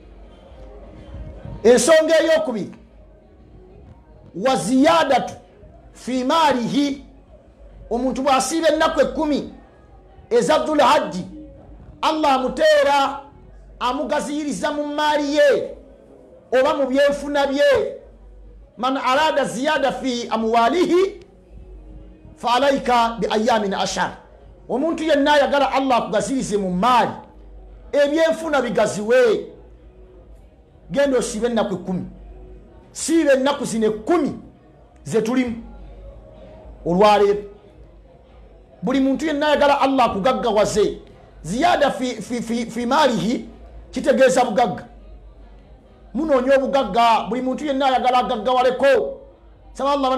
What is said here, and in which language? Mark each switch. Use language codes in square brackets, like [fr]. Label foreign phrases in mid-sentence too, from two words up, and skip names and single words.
[lg] ensonga ey'okubiri [ar] وزيادة في ماله [lg] omuntu bw'asiiba ennaku 10 eza Dhul Hajji Allah amuteera amugaziyiriza mu maali ye oba mu byenfuna bye [ar] من أراد زيادة في أمواله فعليك بأيام عشر [lg] omuntu yenna ayagala Allah akugazirize mu maali ebyenfuna bigaziwe genda osiibe ennaku 10 siiba ennaku zino 10 zetulimu olwaleero buli muntu yenna ayagala Allah akugaggawaze [ar] زيادة في ماله [lg] kitegeeza bugagga munoonya obugagga buli muntu yenna ayagala agaggawaleko saba Allah